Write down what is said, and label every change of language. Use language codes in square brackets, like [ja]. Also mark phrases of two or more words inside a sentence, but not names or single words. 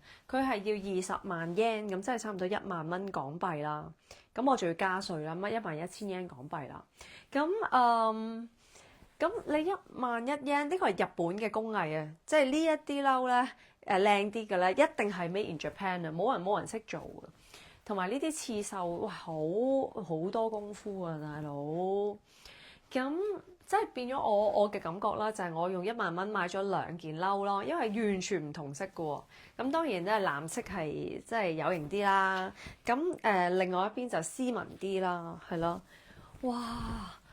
[yue] 佢係要20萬 yen，咁即係差唔多1萬蚊港幣啦。咁我仲要加稅啦，乜11000 yen 港幣啦。咁你11000 yen 呢個係日本嘅工藝啊，即係呢一啲褸咧靚啲嘅咧，一定係 [en] made in Japan [yue] 啊，冇人識做嘅。同埋呢啲刺繡，哇，好多功夫啊，大佬。咁即係變咗我嘅感覺啦，就係我用1萬蚊買咗2件褸咯，因為完全唔同色嘅喎。咁當然咧藍色係即係有型啲啦，咁另外一邊就斯文啲啦，係咯，哇！